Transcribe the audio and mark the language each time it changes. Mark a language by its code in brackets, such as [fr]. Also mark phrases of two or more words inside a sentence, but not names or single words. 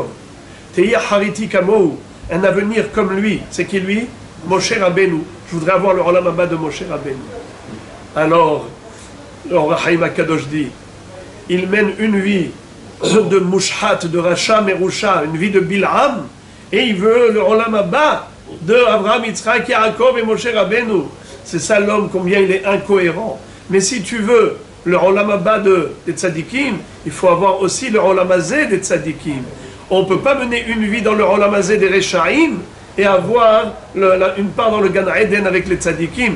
[he] תהא אחריתי כמוהו. [fr] Un avenir comme lui. C'est qui lui? Moshe Rabbeinu. Je voudrais avoir le [he] עולם הבא [fr] de Moshe Rabbeinu. Alors, [he] רחים הקדוש [fr] dit, il mène une vie de Mushhat, de [he] רשע מרושע, [fr] une vie de Bil'am, et il veut le [he] עולם הבא [fr] de Avraham, Yitzhak, Yaakov et Moshe Rabbeinu. C'est ça l'homme, combien il est incohérent. Mais si tu veux le [he] עולם הבא [fr] des Tzadikim, il faut avoir aussi le [he] עולם הזה [fr] des Tzadikim. On ne peut pas mener une vie dans le [he] עולם הזה [fr] des Rechaim et avoir une part dans le Gan Eden avec les Tzadikim.